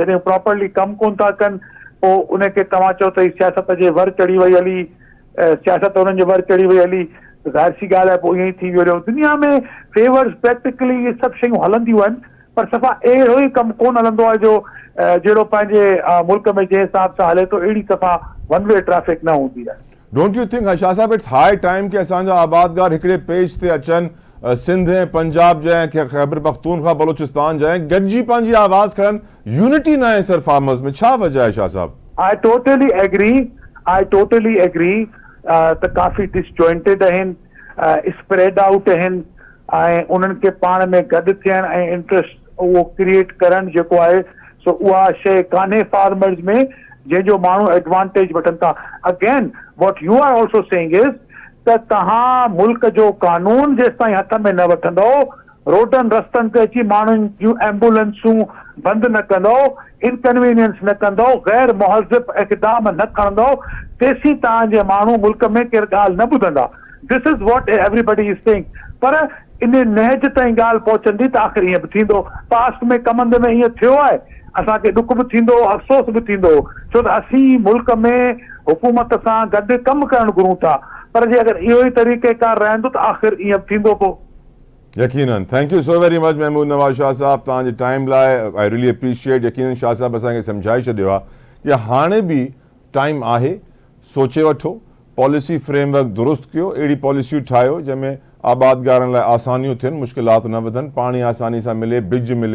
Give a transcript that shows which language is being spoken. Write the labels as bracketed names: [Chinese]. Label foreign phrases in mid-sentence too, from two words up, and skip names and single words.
[Sindhi] जॾहिं प्रॉपरली कमु कोन था कनि पोइ उनखे तव्हां चओ त सियासत जे वर चढ़ी वई हली, सियासत उन्हनि जे वर चढ़ी वई हली, ज़ाहिर सी ॻाल्हि आहे पोइ ईअं ई थी वियो। दुनिया में [English] favours practically [Sindhi] इहे सभु शयूं हलंदियूं आहिनि, पर सफ़ा अहिड़ो ई कमु कोन हलंदो आहे जो जहिड़ो पंहिंजे मुल्क में जंहिं हिसाब सां हले थो अहिड़ी सफ़ा [English] one way traffic [Sindhi] न हूंदी आहे। [English] don't you think [Sindhi] शाह साहब [English] it's high time [Sindhi] कि असांजा आबादगार हिकिड़े पेज ते अचनि, सिंध ऐं पंजाब जा ऐं खैबर पख्तूनख्वा बलोचिस्तान जा ऐं गॾिजी पंहिंजी आवाज़ खणनि, यूनिटी न आहे सर फार्मर्स में? छा वजह आहे शाह साहब? [English] I totally agree [Sindhi] त काफ़ी डिसजॉइंटेड आहिनि, [English] spread out [Sindhi] आहिनि ऐं उन्हनि खे पाण में गॾु थियण ऐं इंट्रस्ट उहो क्रिएट करणु जेको आहे सो उहा शइ कान्हे फार्मर्स में जंहिंजो माण्हू एडवांटेज वठनि था। [English] again what you are also saying is [Sindhi] त तव्हां मुल्क जो कानून जेसि ताईं हथ में न वठंदो, रोडनि रस्तनि ते अची माण्हुनि जूं एम्बुलेंसूं बंदि न कंदो, इनकन्वीनियंस न कंदो, गैर मुहज़िब इक़दाम न खणंदो, तेसीं तव्हांजे माण्हू मुल्क में केरु ॻाल्हि न ॿुधंदा। [English] This is what everybody is saying. [Sindhi] पर इन नहज ताईं ॻाल्हि पहुचंदी त आख़िर ईअं बि थींदो। पास्ट में कमंद में ईअं थियो आहे, असांखे ॾुख बि थींदो, अफ़सोस बि थींदो, छो त असीं मुल्क में हुकूमत सां गॾु कमु करणु घुरूं था, पर जे अगरि इहो ई तरीक़ेकार रहंदो त आख़िर ईअं बि थींदो पोइ। यकीनन। [English] thank you so very much [Sindhi] महमूद नवाज़ शाह साहब तव्हांजे टाइम लाइ। [English] I really appreciate. [Sindhi] यकीनन शाह साहब असांखे सम्झाए छॾियो आहे कि हाणे बि टाइम आहे, सोचे वठो, [English] policy framework [Sindhi] दुरुस्त कयो, अहिड़ी पॉलिसियूं ठाहियो जंहिंमें आबादगारनि लाइ आसानियूं थियनि, मुश्किलात न वधनि, पाणी आसानी सां मिले, बिज मिले।